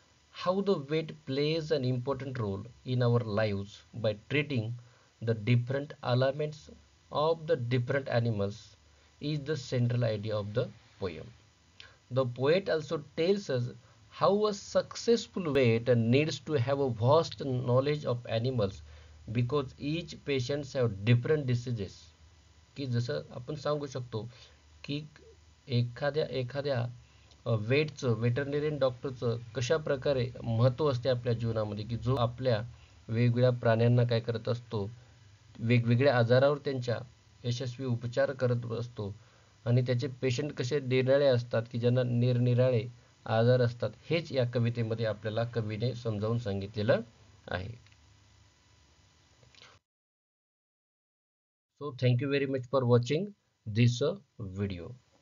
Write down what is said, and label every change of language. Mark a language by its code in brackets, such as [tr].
[en] How the weight plays an important role in our lives by treating the different elements of the different animals is the central idea of the poem. The poet also tells us how a successful vet needs to have a vast knowledge of animals because each patients have different diseases. [mr] की जसं आपण सांगू शकतो की एखाद्या वेटचं veterinarian डॉक्टरचं कशा प्रकारे महत्त्व असते आपल्या जीवनामध्ये की जो आपल्या वेगवेगळ्या प्राण्यांना काय करत असतो, वेगवेगळ्या आजारावर त्यांच्या यशस्वी उपचार करत असतो आणि त्याचे पेशंट कसे निराळे असतात की ज्यांना निरनिराळे आजार असतात. हेच या कवितेमध्ये आपल्याला कवीने समजावून सांगितलेलं आहे. [en] So thank you very much for watching this video.